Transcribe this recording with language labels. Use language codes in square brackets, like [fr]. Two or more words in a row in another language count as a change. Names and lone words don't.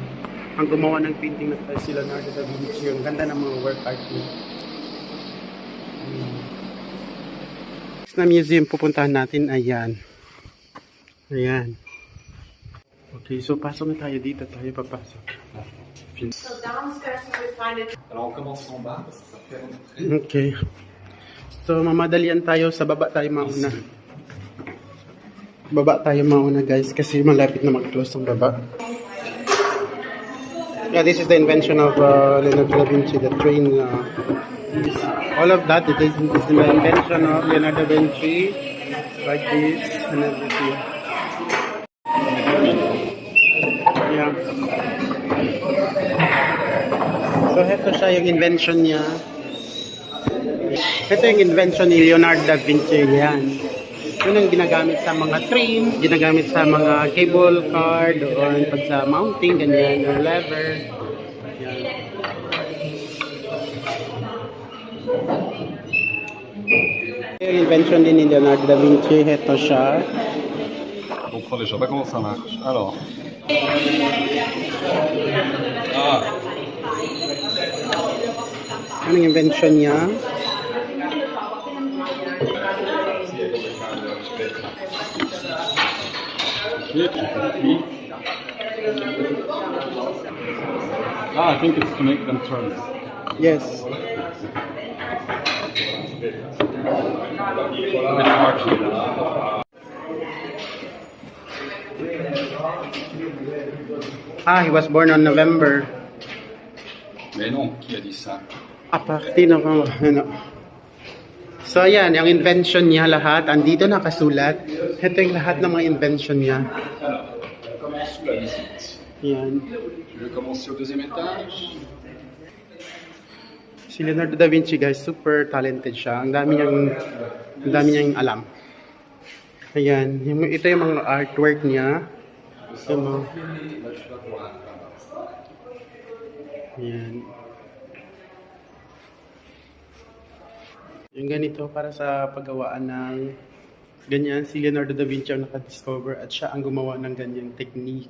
[tl] Ang gumawa ng painting na to si Leonardo da Vinci. Ang ganda ng mga [en] work art [tl] niya. Next na museum pupuntahan natin, ayan. Ayan. Okay, so pasok na tayo dito. Tayo papasok. [en] So downstairs you will find it. [fr] Alors on commence en bas parce que ça fait rentrer. [tl] Okay. So, mamadalian tayo. Sa baba tayo mauna. Baba tayo mauna, guys. Kasi malapit na mag-close ang baba. [en] Yeah, this is the invention of Leonardo da Vinci. The train. All of that is the invention of Leonardo da Vinci. Like this and everything. Yeah. [tl] So, ito siya yung invention niya. Ito yung invention ni Leonardo da Vinci. Yan. Yun ang ginagamit sa mga train, ginagamit sa mga [en] cable car, [tl] doon pag sa mounting, ganyan, yung lever. Yan. Yung invention din ni Leonardo da Vinci, ito siya. [fr] Donc on déjà pas comment ça marche. Alors. Ah. [tl] Anong invention niya? [en] Ah, I think it's to make them turn. Yes. Ah, he was born on November. [fr] Mais non, qui a dit ça? [tl] Apartino ko, ano. So, ayan, yung invention niya lahat, andito nakasulat. Ito yung lahat ng mga invention niya. [fr] Alors, on commence sous la visite. [tl] Ayan. [fr] Tu veux commencer au deuxième étage? [tl] Si Leonardo da Vinci, guys, [en] super talented [tl] siya. Ang dami niyang alam. Ayan, ito yung mga artwork niya. Yung mga... Ayan. Yung ganito para sa paggawaan ng ganyan, si Leonardo da Vinci ang nakadiscover at siya ang gumawa ng ganyang technique.